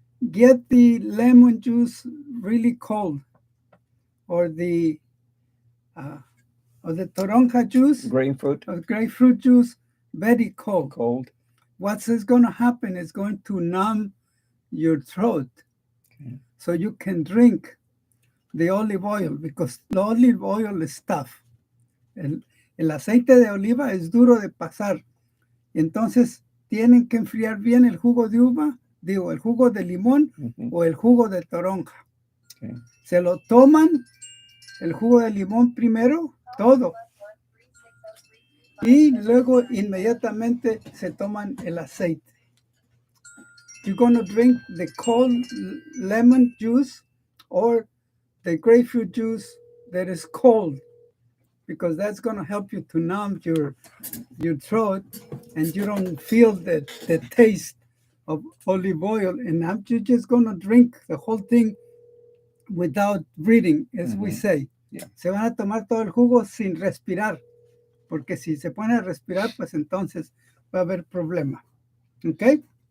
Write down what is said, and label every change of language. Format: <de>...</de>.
<en>Get the lemon juice really cold, or the toronja juice, grapefruit juice, very cold. What's going to happen is going to numb your throat, so you can drink the olive oil, because the olive oil is tough.</en> <es>El aceite de oliva es duro de pasar. Entonces, tienen que enfriar bien el jugo de uva, el jugo de limón o el jugo de toronja. Okay. Se lo toman, el jugo de limón primero, todo. Y luego inmediatamente se toman el aceite.</es> <en>You're going to drink the cold lemon juice or the grapefruit juice that is cold, because that's going to help you to numb your throat, and you don't feel the taste of olive oil. And you're just going to drink the whole thing without breathing, as we say. Yeah.</en> <es>Se van a tomar todo el jugo sin respirar, porque si se pone a respirar, pues entonces va a haber problema. ¿Ok?</es>